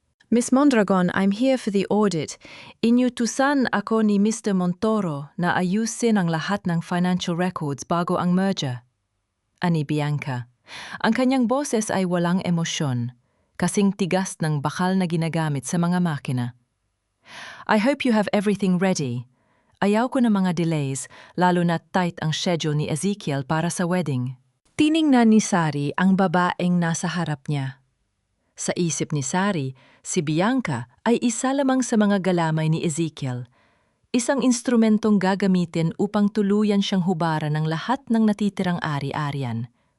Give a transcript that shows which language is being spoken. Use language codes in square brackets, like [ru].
[en] Miss Mondragon, I'm here for the audit. [tl] Inyutusan ako ni [en] Mr. [tl] Montoro na ayusin ang lahat ng financial records bago ang merger. Ani Bianca. Ang kanyang boses ay walang emosyon, kasing tigas ng bakal na ginagamit sa mga makina. [en] I hope you have everything ready. [tl] Ayaw ko ng mga delays, lalo na tight ang schedule ni Ezekiel para sa wedding. Tiningnan ni Sari ang babaeng nasa harap niya. Sa isip ni Sari, si Bianca ay isa lamang sa mga galamay ni Ezekiel, isang instrumentong gagamitin upang tuluyan siyang hubaran ng lahat ng natitirang ari-arian.